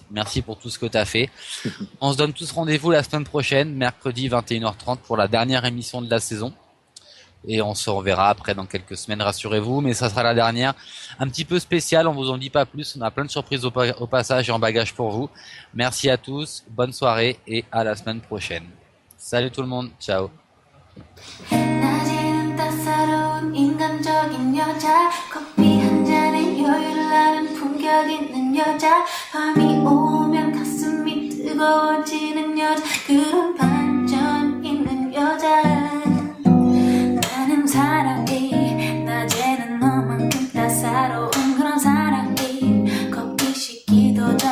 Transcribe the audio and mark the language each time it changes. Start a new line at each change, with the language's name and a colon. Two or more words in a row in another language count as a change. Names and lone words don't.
French: Merci pour tout ce que tu as fait. On se donne tous rendez-vous la semaine prochaine, mercredi 21h30 pour la dernière émission de la saison. Et on se reverra après dans quelques semaines, rassurez-vous, mais ça sera la dernière. Un petit peu spéciale, on vous en dit pas plus, on a plein de surprises au passage et en bagage pour vous. Merci à tous, bonne soirée et à la semaine prochaine. Salut tout le monde, ciao.
Korean: 낮에는 따사로운 인간적인 여자 커피 한 잔에 여유를 아는 품격 있는 여자 밤이 오면 가슴이 뜨거워지는 여자 그런 반전 있는 여자 나는 사랑이 낮에는 너만큼 따사로운 그런 사랑이 커피 시키도